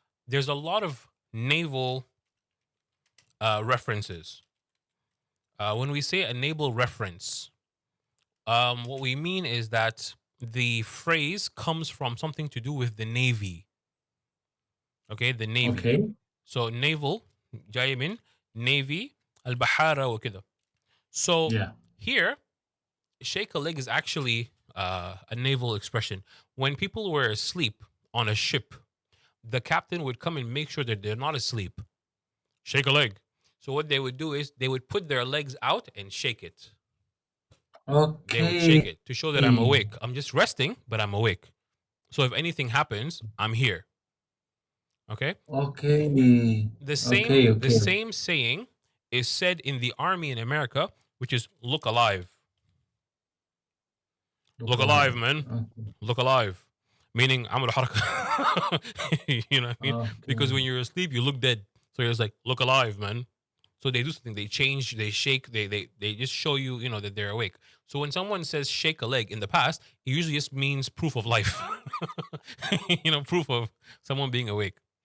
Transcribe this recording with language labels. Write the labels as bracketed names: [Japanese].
[English] There's a lot of naval references. When we say a naval reference, what we mean is that the phrase comes from something to do with the navy. Okay, the navy. Okay. So naval, [Arabic] جاي من navy, البحارة وكذا. [English] So Yeah. here, shake a leg is actually a naval expression. When people were asleep on a ship, the captain would come and make sure that they're not asleep. Shake a leg. So what they would do is they would put their legs out and shake it. They would shake Okay. it to show that I'm awake. I'm just resting, but I'm awake. So if anything happens, I'm here. Okay? Okay. The same saying is said in the army in America, which is look alive. Look alive, man. Okay. Look alive. Meaning [Arabic] عملوا حركة. [English] You know what I mean? Because when you're asleep, you look dead. So you're just like, look alive, man. So they do something. They change, they shake, they just show you, you know, that they're awake. So when someone says shake a leg in the past, it usually just means proof of life. You know, proof of someone being awake.